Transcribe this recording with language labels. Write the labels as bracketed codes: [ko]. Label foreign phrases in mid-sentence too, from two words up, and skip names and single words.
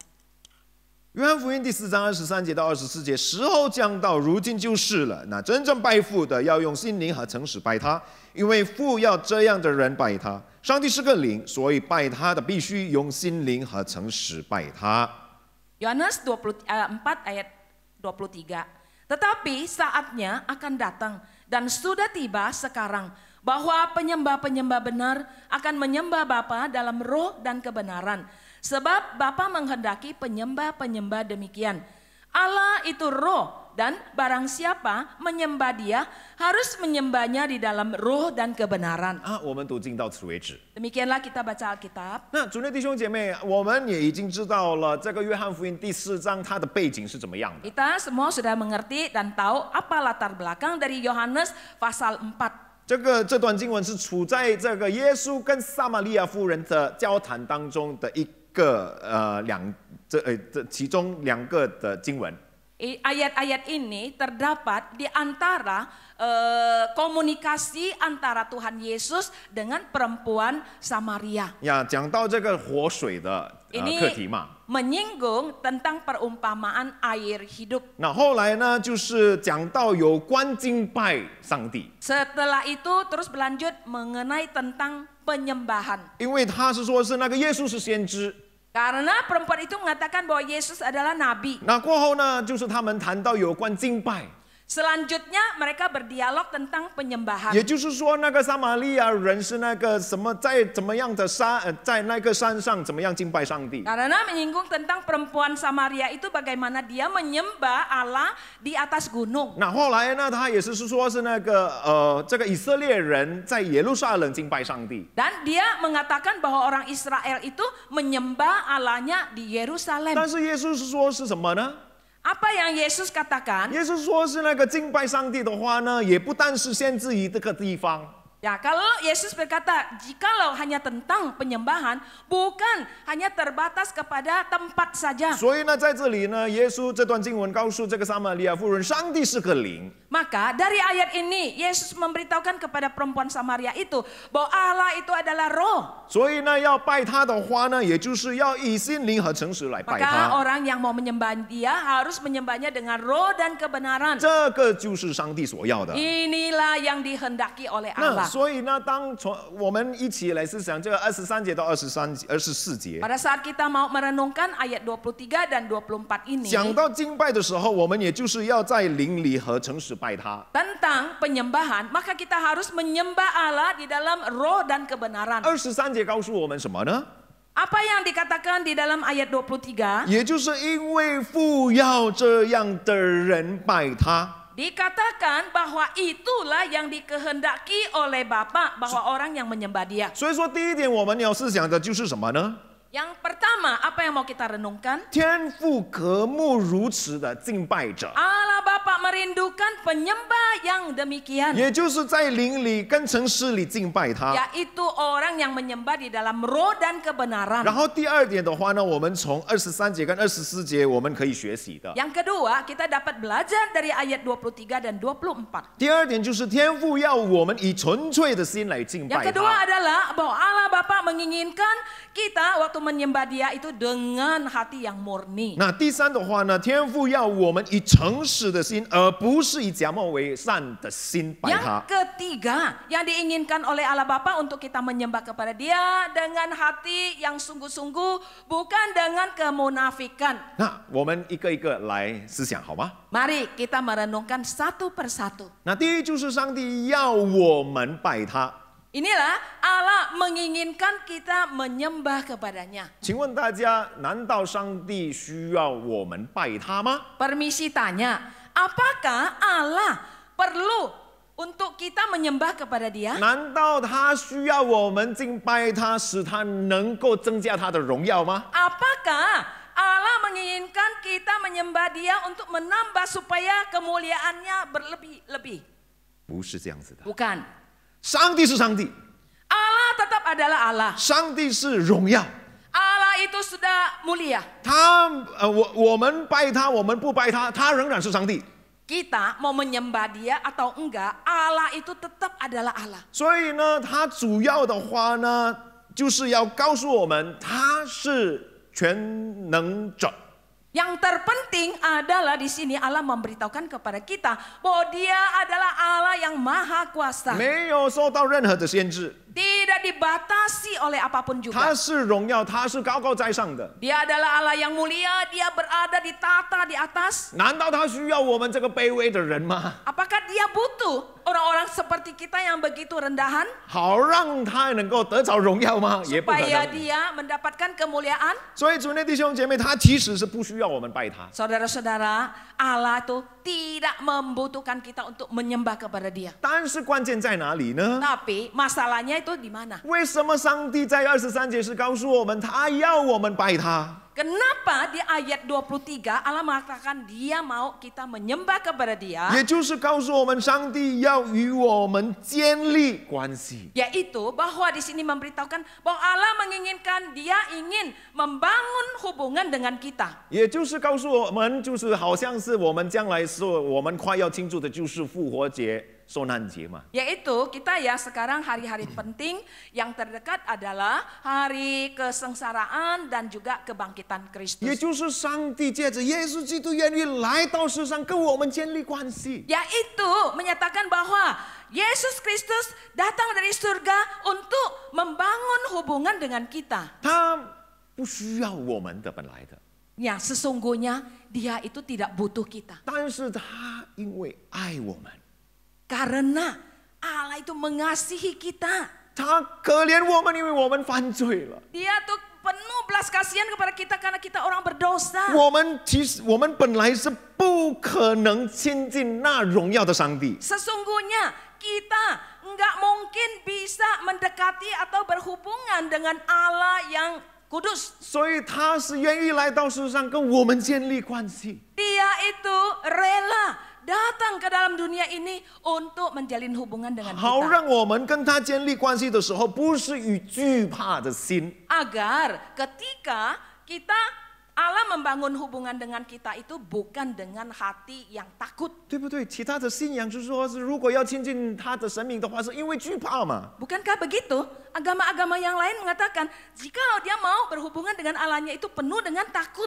[zh] 约翰福音第4章23节到24节，时候将到，如今就是了。那真正拜父的，要用心灵和诚实拜他，因为父要这样的人拜他。上帝是个灵，所以拜他的必须用心灵和诚实拜他。 [id] Yohanes 4 ayat 23. Tetapi saatnya akan datang dan sudah tiba sekarang bahwa penyembah-penyembah benar akan menyembah Bapa dalam roh dan kebenaran. Sebab Bapa menghendaki penyembah-penyembah demikian. Allah itu roh dan barang siapa menyembah Dia harus menyembahnya di dalam roh dan kebenaran. [zh] 我们读经到此为止。 [id] Demikianlah kita baca Alkitab. [zh] 那主内弟兄姐妹，我们也已经知道了这个约翰福音第4章它的背景是怎么样的。 [id] Kita semua sudah mengerti dan tahu apa latar belakang dari Yohanes pasal 4. [zh] 这段经文是处在这个耶稣跟撒玛利亚妇人的交谈当中的一个其中2个的经文。 [id] Ayat-ayat ini terdapat di antara komunikasi antara Tuhan Yesus dengan perempuan Samaria. [zh] 呀，讲到这个活水的课题嘛。 [id] Menyinggung tentang perumpamaan air hidup. [zh] 那后来呢，就是讲到有关敬拜上帝。 [id] Setelah itu terus berlanjut mengenai tentang penyembahan. [zh] 因为他是说是那个耶稣是先知。 [id] Karena perempuan itu mengatakan bahwa Yesus adalah nabi. [zh] 那过后呢，就是他们谈到有关敬拜。 [id] Selanjutnya mereka berdialog tentang penyembahan. [zh] 也就是说，那个撒玛利亚人是那个什么，在怎么样的在那个山上怎么样敬拜上帝。 [id] Karena menyinggung tentang perempuan Samaria itu bagaimana dia menyembah Allah di atas gunung. [zh] 那后来呢，他也是说是那个这个以色列人在耶路撒冷敬拜上帝。 [id] Dan dia mengatakan bahwa orang Israel itu menyembah Allahnya di Yerusalem. [zh] 但是耶稣是说是什么呢？ [id] Apa yang Yesus katakan? [zh] 耶稣说是那个敬拜上帝的话呢，也不单是限制于这个地方。 [id] Ya, kalau Yesus berkata, jikalau hanya tentang penyembahan, bukan hanya terbatas kepada tempat saja. [zh] 所以呢，在这里呢，耶稣这段经文告诉这个撒玛利亚妇人，上帝是个灵。 [id] Maka dari ayat ini, Yesus memberitahukan kepada perempuan Samaria itu bahwa Allah itu adalah roh. [zh] 所以呢，要拜他的话呢，也就是要以心灵和诚实来拜 [id] Maka [zh] 他。 [id] orang yang mau menyembah Dia harus menyembahnya dengan roh dan kebenaran. [zh] 这个就是上帝所要的。 [id] Inilah yang dihendaki oleh [zh] 那 [id] Allah. [zh] 所以呢，我们一起来思想这个23节到24节。 [id] Pada saat kita mau merenungkan ayat 23 dan 24 ini [zh] 讲到敬拜的时候，我们也就是要在灵里和诚实拜他。 [id] tentang penyembahan, maka kita harus menyembah Allah di dalam roh dan kebenaran. [zh] 23 节告诉我们什么呢？ [id] Apa yang dikatakan di dalam ayat 23? [zh] 也就是因为父要这样的人拜他。 [id] Dikatakan bahwa itulah yang dikehendaki oleh Bapa, bahwa orang yang menyembah Dia. [zh] 所以说，第一点我们要思想的就是什么呢？ [id] Yang pertama, apa yang mau kita renungkan? [zh] 天父渴慕如此的敬拜者， [id] Allah Bapa merindukan penyembah yang demikian, [zh] 也就是在灵里跟诚实里敬拜他。 [id] yaitu orang yang menyembah di dalam roh dan kebenaran. [zh] 然后第二点的话呢，我们从23节跟24节我们可以学习的。 [id] Yang kedua, kita dapat belajar dari ayat 23 dan 24. [zh] 第二点就是天父要我们以纯粹的心来敬 [id] Yang [zh] 拜 [id] kedua [zh] 他。 [id] adalah bahwa Allah Bapa menginginkan kita waktu menyembah Dia itu dengan hati yang murni. [zh] 那第三的话呢，天父要我们以诚实的心，而不是以假冒为善的心拜 [id] Yang [zh] 他。 [id] ketiga yang diinginkan oleh Allah Bapa untuk kita menyembah kepada Dia dengan hati yang sungguh-sungguh, bukan dengan kemunafikan. [zh] 那我们一个一个来思想好吗？ [id] Mari kita merenungkan satu persatu. [zh] 那第一就是上帝要我们拜他。 [id] Inilah Allah menginginkan kita menyembah kepadanya. [zh] 请问大家，难道上帝需要我们拜他吗？ [id] Permisi tanya, apakah Allah perlu untuk kita menyembah kepada Dia? [zh] 难道他需要我们敬拜他，使他能够增加他的荣耀吗？ [id] Apakah Allah menginginkan kita menyembah Dia untuk menambah supaya kemuliaannya berlebih-lebih? [zh] 不是这样子的。 [id] Bukan. [zh] 上帝是上帝， [id] Allah tetap adalah Allah. [zh] 上帝是荣耀。 [id] Allah itu sudah mulia. [zh] 我们拜他，我们不拜他，他仍然是上帝。 [id] Kita mau menyembah Dia atau enggak, Allah itu tetap adalah Allah. [zh] 所以呢，他主要的话呢，就是要告诉我们，他是全能者。 [id] Yang terpenting adalah di sini Allah memberitahukan kepada kita bahwa Dia adalah Allah yang maha kuasa. [zh] 没有受到任何的限制。 [id] tidak dibatasi oleh apapun [zh] 他 [id] juga. [zh] 是荣耀，他是高高在上的。 [id] Dia adalah Allah yang mulia, dia berada di tata di atas. [zh] 难道他需要我们这个卑微的人吗？ [id] Apakah dia butuh orang-orang seperti kita yang begitu rendahan [zh] 好让他能够得着荣耀吗？也不可 [id] supaya [zh] 能。 [id] dia mendapatkan kemuliaan? [zh] 所以主内弟兄姐妹，他其实是不需要我们拜他。 [id] Saudara-saudara, Allah itu tidak membutuhkan kita untuk menyembah kepada dia. [zh] 但是关键在哪里呢？ [id] Tapi masalahnya itu di mana? [zh] 为什么上帝在23节是告诉我们，他要我们拜他？ [id] Kenapa di ayat 23 Allah mengatakan dia mau kita menyembah kepada dia? [zh] 也就是告诉我们，上帝要与我们建立关系。 [id] Yaitu bahwa di sini memberitahukan bahwa Allah menginginkan dia ingin membangun hubungan dengan kita. [zh] 也就是告诉我们，就是好像是我们将来是我们快要庆祝的，就是复活节、受难节嘛。 [id] Yaitu kita ya sekarang hari-hari penting yang terdekat adalah hari kesengsaraan dan juga kebangkitan [zh] 也 [id] Kristus. [zh] 就是上帝借着耶稣基督愿意来到世上，跟我们建立关系。 [id] Yaitu menyatakan bahwa Yesus Kristus datang dari surga untuk membangun hubungan dengan kita. [zh] 他不需要我们的本来的， [id] Ya sesungguhnya dia itu tidak butuh kita. [zh] 但是他因为爱我们， [id] Karena Allah itu mengasihi kita. [zh] 他可怜我们，因为我们犯罪了。 [id] Dia tuh penuh belas kasihan kepada kita karena kita orang berdosa. [zh] 我们本来是不可能亲近那荣耀的上帝， [id] Sesungguhnya kita nggak mungkin bisa mendekati atau berhubungan dengan Allah yang kudus. [zh] 所以他是愿意来到世上跟我们建立关系。 [id] Dia itu rela datang ke dalam dunia ini untuk menjalin hubungan dengan [zh] 好 [id] kita. [zh] 让我们跟他建立关系的时候，不是与惧怕的心， [id] Agar ketika kita Allah membangun hubungan dengan kita itu bukan dengan hati yang takut. [zh] 对不对？其他的信仰是说，是如果要亲近他的神明的话，是因为惧怕嘛。 [id] Bukankah begitu? Agama-agama yang lain mengatakan jika dia mau berhubungan dengan Allahnya itu penuh dengan takut.